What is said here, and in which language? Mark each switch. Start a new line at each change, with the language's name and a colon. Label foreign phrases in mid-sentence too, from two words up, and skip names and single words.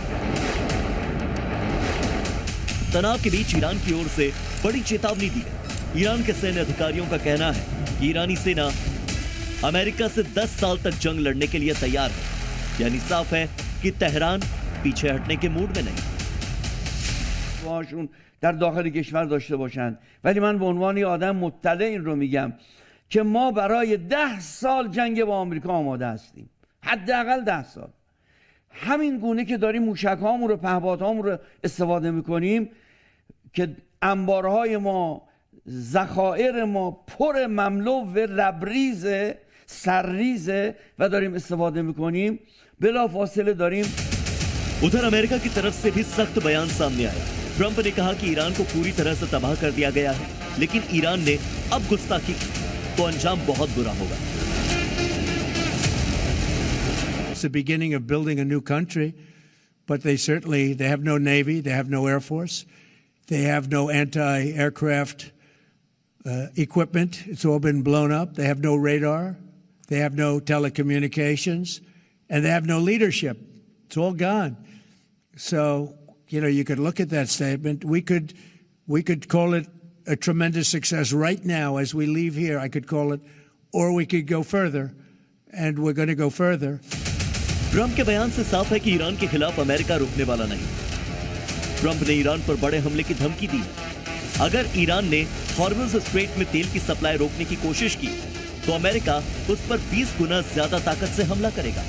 Hindi: तनाव के बीच ईरान की ओर से बड़ी चेतावनी दी है। ईरान के सैन्य अधिकारियों का कहना है कि ईरानी सेना अमेरिका से 10 साल तक जंग लड़ने के लिए तैयार है। यानी साफ है कि तेहरान पीछे हटने के मूड में नहीं।
Persian: در داخل کشور داشته باشند، ولی من به عنوان یه آدم مطلع این رو میگم که ما برای 10 سال جنگ با آمریکا آماده هستیم. حداقل 10 سال. همین گونه که داریم موشک‌هامون رو پهپادهامون رو استفاده می‌کنیم که انبارهای ما، ذخایر ما پر مملو و لبریز سرریز و داریم استفاده می‌کنیم، بلافاصله داریم.
Hindi: उधर अमेरिका की तरफ से भी सख्त बयान सामने आया। ट्रंप ने कहा कि ईरान को पूरी तरह से तबाह कर दिया गया है, लेकिन ईरान ने अब गुस्ताखी की तो अंजाम बहुत बुरा होगा।
English: It's the beginning of building a new country, but they have no navy, they have no air force, they have no anti-aircraft equipment. It's all been blown up. They have no radar, they have no telecommunications, and they have no leadership. It's all gone. So, you could look at that statement. We could call it a tremendous success right now as we leave here. I could call it, or we could go further, and we're going to go further.
Hindi: ट्रंप के बयान से साफ है कि ईरान के खिलाफ अमेरिका रुकने वाला नहीं। ट्रंप ने ईरान पर बड़े हमले की धमकी दी। अगर ईरान ने हॉर्मुज़ स्ट्रेट में तेल की सप्लाई रोकने की कोशिश की तो अमेरिका उस पर 20 गुना ज्यादा ताकत से हमला करेगा।